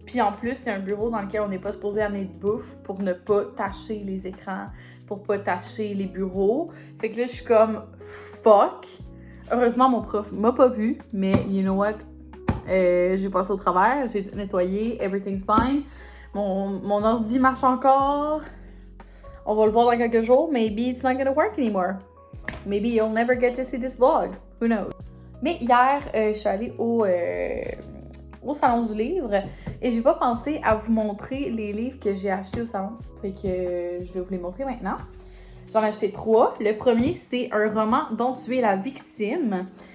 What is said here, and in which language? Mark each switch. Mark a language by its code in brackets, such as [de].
[fr] Puis, en plus, c'est un bureau dans lequel on n'est pas supposé amener de bouffe pour ne pas tacher les écrans, pour pas tacher les bureaux. Fait que là, je suis comme fuck. Heureusement, mon prof m'a pas vu, mais [en] you know what? [fr] J'ai passé au travers, j'ai nettoyé, [en] everything's fine. [fr] Mon ordi marche encore. On va le voir dans quelques jours. [en] Maybe it's not gonna work anymore. Maybe you'll never get to see this vlog. Who knows? [fr] Mais hier, je suis allée au salon du livre et j'ai pas pensé à vous montrer les livres que j'ai achetés au salon. Fait que je vais vous les montrer maintenant. J'en ai acheté 3. Le premier, c'est un roman dont tu es la victime.